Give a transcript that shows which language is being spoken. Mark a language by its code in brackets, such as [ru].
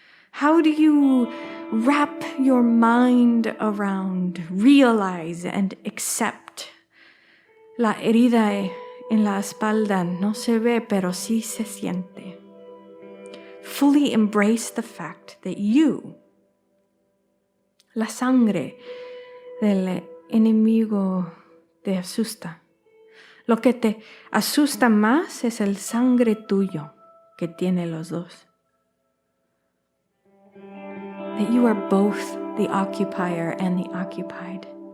[en] How do you wrap your mind around, realize, and accept? [es] La herida en la espalda no se ve, pero sí se siente. [en] Fully embrace the fact that you, [es] la sangre del enemigo, te asusta. Lo que te asusta más es el sangre tuyo que tiene los dos. [en] That you are both the occupier and the occupied.